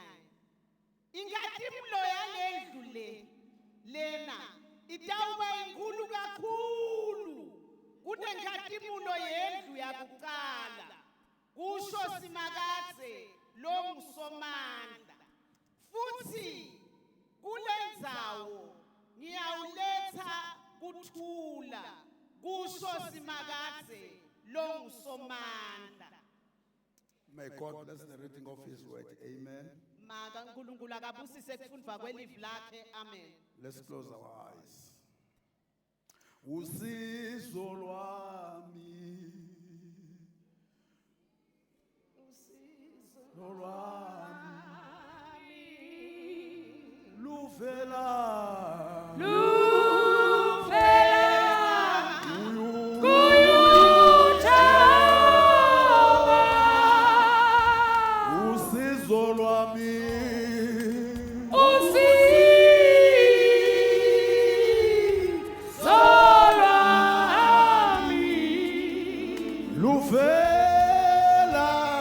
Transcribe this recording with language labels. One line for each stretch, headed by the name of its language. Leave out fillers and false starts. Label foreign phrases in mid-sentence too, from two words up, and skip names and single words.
Swati: Inkadimulo yalendlu lena itawuba inkulu kakhulu kunenkadimulo yendlu yakuqala kusho simakadze lo ngusomandla. Futhi kulendzawo ngiyawuletha kuthula kusho simakadze lo ngusomandla.
English: May God bless the reading of His word. Amen.
Swati: Maka uNkulunkulu akabusise kufundwa kwelivi lakhe. Amen.
English: Let's close our eyes.
Swati: Usizo lwami, usizo lwami, luvela. Usizo lwami, luvela.